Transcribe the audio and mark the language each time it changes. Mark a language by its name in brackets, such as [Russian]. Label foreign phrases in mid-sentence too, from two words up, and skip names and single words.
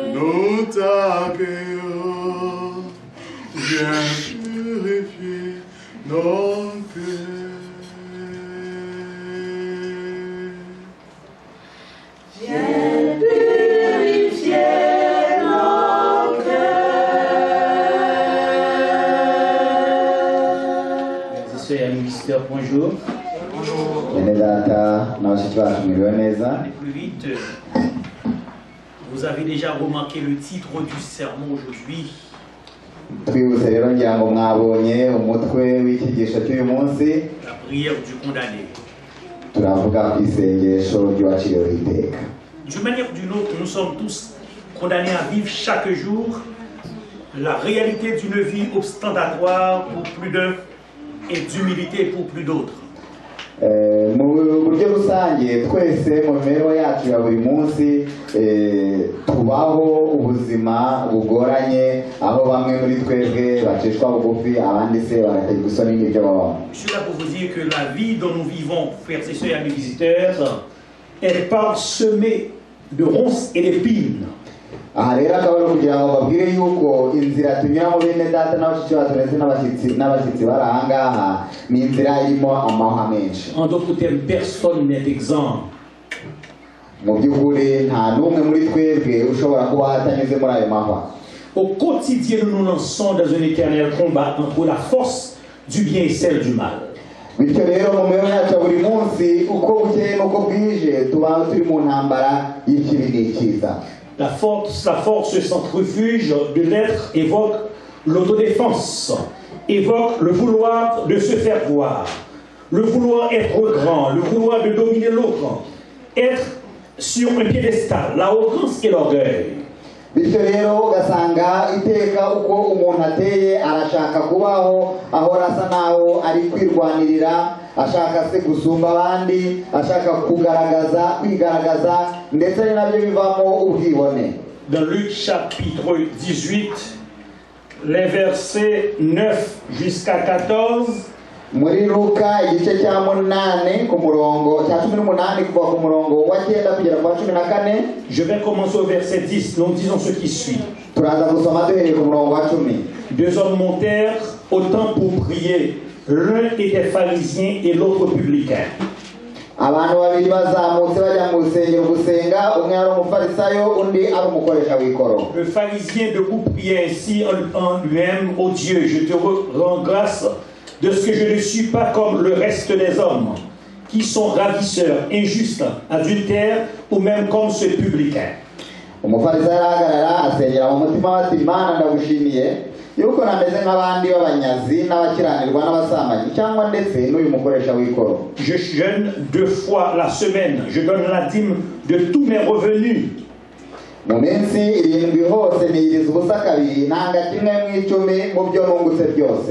[French] Nous t'accueillons, viens purifier nos cœurs. Viens purifier nos cœurs. Frères et ministère, bonjour. [Kinyarwanda] Bene data n'abashiki bacu mwiriwe neza. [French] Allez plus vite. Vous avez déjà remarqué le titre du sermon aujourd'hui. [Kinyarwanda] Twibutse rero ngira ngo mwabonye umutwe w'icyigisho cy'uyu munsi, [French] La prière du condamné. [Kinyarwanda] turavuga ku isengesho ry'uwaciriweho iteka. [French] D'une manière ou d'une autre, nous sommes tous condamnés à vivre chaque jour la réalité d'une vie ostentatoire pour plus d'un et d'humilité pour plus d'autres. [Kinyarwanda] Mu buryo rusange twese mu mibereho yacu ya buri munsi tubaho ubuzima bugoranye, aho bamwe muri twebwe bacishwa bugufi, abandi se bagategwa isoni n'ibyo babamo. [French] Je suis là pour vous dire que la vie dont nous vivons, frères et sœurs et amis visiteurs, est parsemée de ronces et d'épines. [Kinyarwanda] Aha rero akaba ari kugira ngo babwire yuko inzira tunyuramo bene data n'abashiki bacu ndetse n'abashyitsi bari aha ngaha ni inzira irimo amahwa menshi. [French] En d'autres termes, personne n'est exempt. [Kinyarwanda] Mu by'ukuri nta n'umwe muri twebwe ushobora kuba atanyuze muri ayo mahwa. [French] Au quotidien, nous nous lançons dans un éternel combat entre la force du bien et celle du mal. [Kinyarwanda] Bityo rero mu mibereho yacu ya buri munsi uko bukeye n'uko bwije tuba turi mu ntambara y'ikibi n'icyiza. [French] La force centrifuge de l'être évoque l'autodéfense, évoque le vouloir de se faire voir, le vouloir être grand, le vouloir de dominer l'autre, être sur un piédestal, l'arrogance et l'orgueil. [Kinyarwanda] Bityo rero ugasanga iteka uko umuntu ateye arashaka kubaho ahora asa naho ari kwirwanirira, ashaka se gusumba abandi, ashaka kwigaragaza ndetse ni nabyo bivamo ubwibone. [French] Dans Luc chapitre 18, les versets 9 jusqu'à 14, [Kinyarwanda] muri Luka igice cya 8 ku murongo cya 18 kuva ku murongo wa 9 kugera ku 14. [French] je vais commencer au verset 10. Nous disons ce qui suit. [Kinyarwanda] Turaza gusoma duhereye ku murongo wa 10. [French] 2 hommes montèrent autant pour prier. L'un était pharisien et l'autre publicain. [Kinyarwanda] abantu babiri bazamutse bajya mu rusengero gusenga, umwe ari umufarisayo undi ari umukoresha w'ikoro. [French] Le pharisien debout priait ainsi en lui-même: ô Dieu, je te rends grâce de ce que je ne suis pas comme le reste des hommes, qui sont ravisseurs, injustes, adultères, ou même comme ce publicain. [Kinyarwanda] Umufarisayo arahagarara asengera mu mutima we ati, Mana ndagushimiye yuko nameze nk'abandi b'abanyazi n'abakiranirwa n'abasambanyi cyangwa ndetse n'uyu mukoresha w'ikoro. [French] Je jeûne 2 fois la semaine, je donne la dîme de tous mes revenus. [Kinyarwanda] Mu minsi 7 hose niyiriza ubusa kabiri, ntanga kimwe mu 10 mu byo nungutse byose.